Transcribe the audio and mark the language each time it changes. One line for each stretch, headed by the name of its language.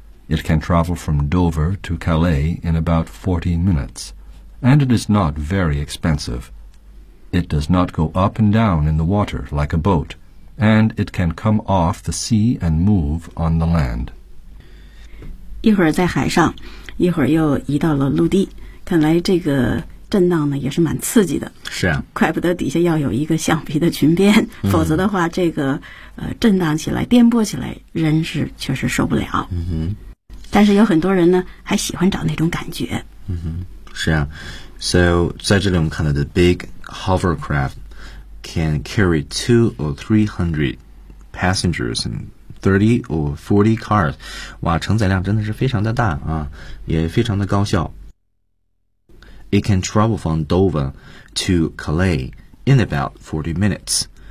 English: It can travel from Dover to Calais in about 40 minutes, and it is not very expensive. It does not go up and down in the water like a boat, and it can come off the sea and move on the land.
Chinese: 一会儿在海上，一会儿又移到了陆地，看来这个震荡呢也是蛮刺激的。是啊，怪不得底下要有一个橡皮的裙边，否则的话，这个震荡起来、颠簸起来，人是确实受不了。嗯哼。但是有很多人呢，还喜欢找那种感觉。嗯哼，是啊。
English: So
Chinese: 在这里我们看到
English: the big hovercraft can carry 200 or 300 passengers and 30 or 40 cars。
Chinese: 哇，承载量真的是非常的大啊，也非常的高效。
English: It can travel from Dover to Calais in about 40 minutes.